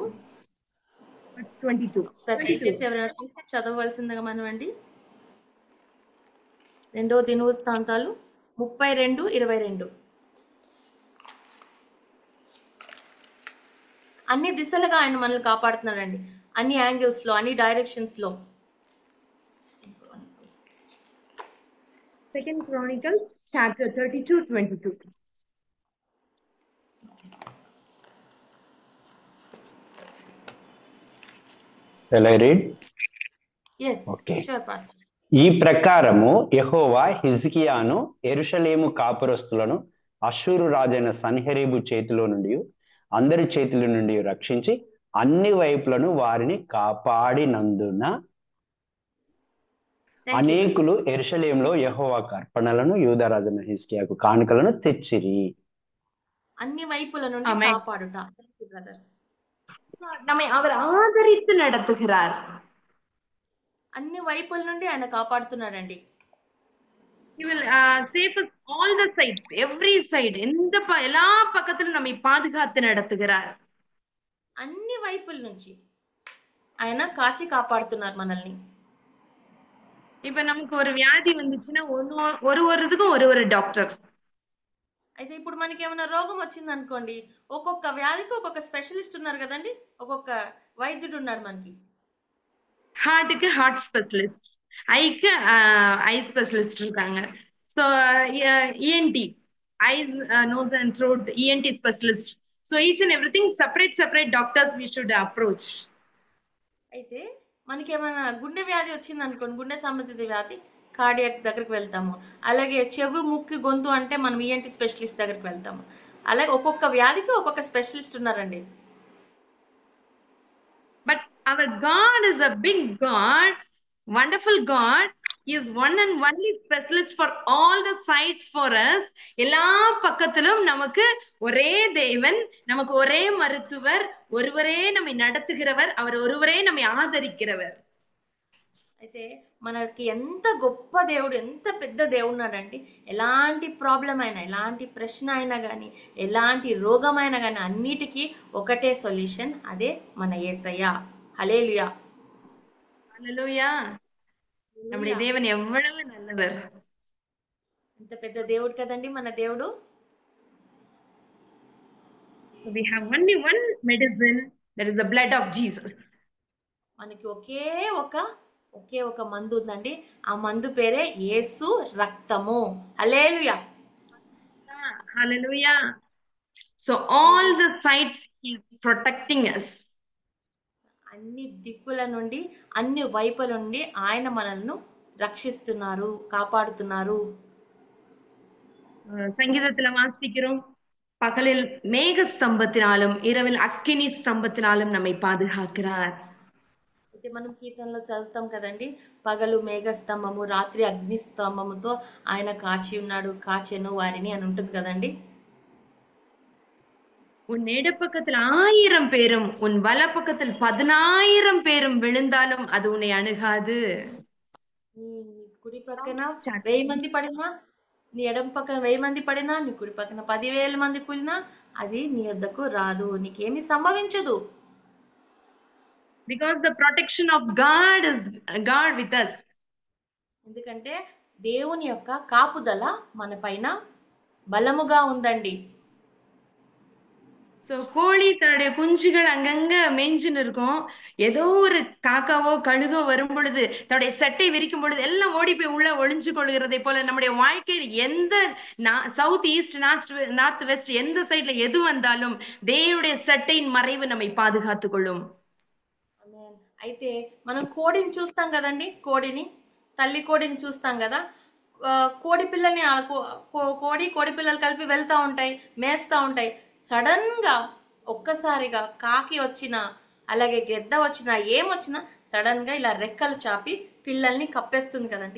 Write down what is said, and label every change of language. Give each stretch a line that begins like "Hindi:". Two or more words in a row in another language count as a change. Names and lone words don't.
English: Verse 22.
Telugu: సార్ దయచేసి ఎవరైనా చూస్తే చదవవలసిందిగా మనమండి. 2వ దినవృత్తాంతాలు 32:22. అన్ని దిశలుగా ఆయన మనల్ని కాపాడుతున్నాడండి, అన్ని యాంగిల్స్ లో, అన్ని డైరెక్షన్స్ లో.
English: Second Chronicles chapter 32 22. Shall I read? Yes, Okay. sure, Pastor.
Telugu: ఈ ప్రకారము యెహోవా హిజ్కియాను యెరూషలేము కాపురస్తులను అష్షూరు రాజైన సన్హెరీబు చేతిలో నుండి అందరి చేతుల నుండి రక్షించి అన్ని వైపులను వారిని కాపాడినందున అనేకులు యెరూషలేములో యెహోవాకు అర్పణలను యూదారాజైన హిజ్కియాకు కానుకలను తెచ్చిరి. అన్ని వైపుల నుండి Amen. కాపాడుట.
English: Thank you, brother.
Tamil: நம்மை அவர் ஆதரித்து நடத்துகிறார்.
Telugu: అన్ని వైపుల నుండి ఆయన కాపాడుతున్నాడండి.
English: He will save us all the sides, every side.
Tamil: எல்லா பக்கத்திலும் நம்மை பாதுகாத்து நடத்துகிறார்.
Telugu: అన్ని వైపుల నుంచి ఆయన కాచి కాపాడుతున్నారు మనల్ని.
Tamil: இப்ப நமக்கு ஒரு வியாதி வந்துச்சுன்னா ஒரு இதுக்கும் ஒரு டாக்டர்.
Telugu: అయితే ఇప్పుడు మనకి ఏమైనా రోగం వచ్చింది అనుకోండి, ఒక్కొక్క వ్యాధికి ఒక్కొక్క స్పెషలిస్ట్ ఉన్నారు కదండి, ఒక్కొక్క వైద్యుడు ఉన్నాడు మనకి.
Tamil: ஹார்ட்டுக்கு
English: heart specialist,
Tamil: ஐக்கு
English: eye specialist
Tamil: இருக்காங்க.
English: so ENT, eyes nose and throat ENT specialist. so each and everything separate doctors we should approach.
Telugu: అయితే మనకి ఏమైనా గుండె వ్యాధి వచ్చింది అనుకోండి, గుండె సంబంధిత వ్యాధి, కార్డియాక్ దగ్గరికి వెళ్తాము. అలాగే చెవి, ముక్కు, గొంతు అంటే మనం
English: ENT specialist
Telugu: దగ్గరికి వెళ్తాము. అలాగే ఒక్కొక్క వ్యాధికి ఒక్కొక్క స్పెషలిస్ట్ ఉన్నారండి.
English: But our God is a big God wonderful God. He is one and only specialist for all the sides for us.
Tamil: எல்லா பக்கத்திலும் நமக்கு ஒரே தேவன், நமக்கு ஒரே மருத்துவர், ஒருவரே நம்மை நடத்துகிறவர், அவர் ஒருவரே நம்மை ஆதரிக்கிறவர்.
Telugu: అయితే మనకి ఎంత గొప్ప దేవుడు, ఎంత పెద్ద దేవుడు ఉన్నాడంటే ఎలాంటి ప్రాబ్లం అయినా, ఎలాంటి ప్రశ్న అయినా కానీ, ఎలాంటి రోగమైనా కానీ అన్నిటికీ ఒకటే సొల్యూషన్, అదే మన యేసయ్య. హల్లెలూయా. హల్లెలూయా.
Tamil: நம்முடைய தேவன் எவ்வளவு நல்லவர்.
Telugu: ఎంత పెద్ద దేవుడు కదండి మన దేవుడు.
English: We have only one medicine, that is the blood of Jesus.
Telugu: మనకి ఒకే ఒక మందు ఉందండి. ఆ మందు పేరే యేసు రక్తము. హల్లెలూయా. Hallelujah.
English: So all the sides he is protecting us.
Telugu: అన్ని దిక్కుల నుండి, అన్ని వైపుల నుండి ఆయన మనల్ని రక్షిస్తున్నారు, కాపాడుతున్నారు.
Tamil: சங்கீதத்துல வாசிக்கிறோம், பகலில் மேக ஸ்தம்பத்தினாலும் இரவில் அக்கினி ஸ்தம்பத்தினாலும் நம்மை பாதுகாக்கிறார்.
Telugu: అయితే మనం కీర్తనలో చదువుతాం కదండి, పగలు మేఘస్తంభము, రాత్రి అగ్నిస్తంభముతో ఆయన కాచి ఉన్నాడు, కాచెను వారిని అని ఉంటుంది కదండి.
Tamil: உன் இடப்பக்கத்தில் 1000 பேரும் உன் வலப்பக்கத்தில் 10,000 பேரும் விழுந்தாலும் அது உன்னை அணுகாது.
Telugu: నీ కుడి పక్కన 1000 మంది పడినా, నీ ఎడమ పక్కన 1000 మంది పడినా, నీ కుడి పక్కన 10,000 మంది కూలినా అది నీ వద్దకు రాదు, నీకేమీ సంభవించదు.
English: Because the protection of God is God with us.
Telugu: ఎందుకంటే దేవుని యొక్క కాపుదల మన పైన బలముగా ఉందండి.
Tamil: So கோழி தன்னுடைய குஞ்சுகள் அங்கங்க மேய்ஞ்சுன்னு இருக்கும். ஏதோ ஒரு காக்காவோ கழுகோ வரும் பொழுது தன்னுடைய சட்டை விரிக்கும் பொழுது எல்லாம் ஓடி போய் உள்ள ஒளிஞ்சு கொள்கிறதை போல நம்முடைய வாழ்க்கையில் எந்த
English: south east north west
Tamil: எந்த சைட்ல எது வந்தாலும் தேவனுடைய சட்டையின் மறைவு நம்மை பாதுகாத்துக் கொள்ளும்.
Telugu: అయితే మనం కోడిని చూస్తాం కదండి, తల్లి కోడిని చూస్తాం కదా. కోడి పిల్లల్ని కోడి పిల్లలు కలిపి వెళ్తూ ఉంటాయి, మేస్తూ ఉంటాయి. సడన్ గా ఒక్కసారిగా కాకి వచ్చినా, అలాగే గెద్ద వచ్చినా, ఏమొచ్చినా సడన్ గా ఇలా రెక్కలు చాపి పిల్లల్ని కప్పేస్తుంది కదండి.